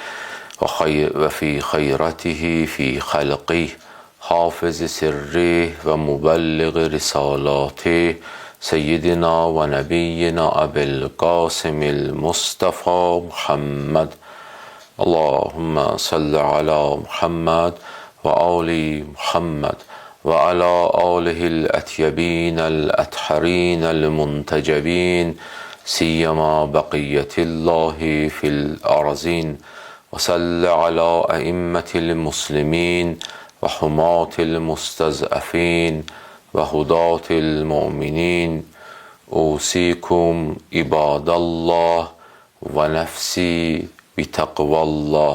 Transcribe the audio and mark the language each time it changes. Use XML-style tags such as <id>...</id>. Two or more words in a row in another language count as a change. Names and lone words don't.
<ar>وفي خيرته في خلقه حافظ سره ومبلغ رسالته سيدنا ونبينا أبي القاسم المصطفى محمد. اللهم صل على محمد وآل محمد وعلى آله الأطيبين الأطهرين المنتجبين سيما بقية الله في الأرضين. وصل على أئمة المسلمين وحماة المستضعفين وهداة المؤمنين أوصيكم عباد الله ونفسي بتقوى الله.</ar>